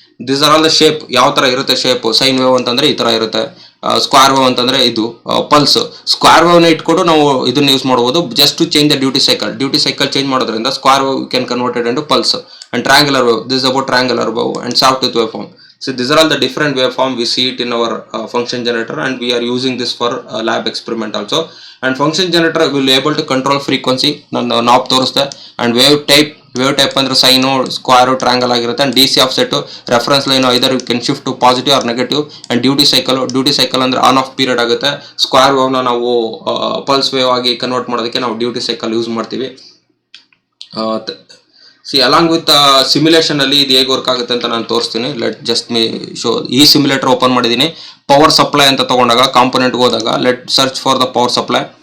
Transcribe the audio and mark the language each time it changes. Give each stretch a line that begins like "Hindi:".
English: This are all the shape.
Kannada: ಯಾವ ತರ ಇರುತ್ತೆ ಶೇಪ್. ಸೈನ್ ವೇವ್ ಅಂತಂದ್ರೆ ಈ ತರ ಇರುತ್ತೆ. ಸ್ಕ್ವೇರ್ ವೇವ್ ಅಂತಂದ್ರೆ ಇದು ಪಲ್ಸ್. ಸ್ಕ್ವೇರ್ ವೇವ್ ನ ಇಟ್ಕೊಂಡು ನಾವು ಇದನ್ನ ಯೂಸ್ ಮಾಡಬಹುದು
English: Just to change the duty cycle.
Kannada: Duty cycle change ಮಾಡೋದ್ರಿಂದ
English: Square wave can converted into pulse. And triangular wave, this about triangular wave and soft tooth wave form. So these are all the different waveform we see it in our function generator, and we are using this for lab experiment also. And function generator will able to control frequency.
Kannada: ನಾನು knob ತೋರಿಸ್ದೆ.
English: and wave type
Kannada: ಅಂದ್ರೆ sign, square, triangle ಆಗಿರುತ್ತೆ.
English: and DC offset reference line either you can shift to positive or negative. and duty cycle
Kannada: ಅಂದ್ರೆ on off period ಆಗುತ್ತೆ. Square wave ನ ನಾವು pulse wave ಆಗಿ convert ಮಾಡೋದಕ್ಕೆ ನಾವು duty cycle use ಮಾಡ್ತೀವಿ. ಅಲಾಂಗ್ ವಿತ್ ಸಿಮ್ಯುಲೇಷನ್ ಅಲ್ಲಿ ಇದು ಹೇಗೆ ವರ್ಕ್ ಆಗುತ್ತೆ ಅಂತ ನಾನು ತೋರಿಸ್ತೀನಿ.
English: Let just me show.
Kannada: ಈ ಸಿಮ್ಯುಲೇಟರ್ ಓಪನ್ ಮಾಡಿದ್ದೀನಿ. ಪವರ್ ಸಪ್ಲೈ ಅಂತ ತಗೊಂಡಾಗ ಕಾಂಪೋನೆಂಟ್ಗೆ ಹೋದಾಗ
English: Let search for the power supply.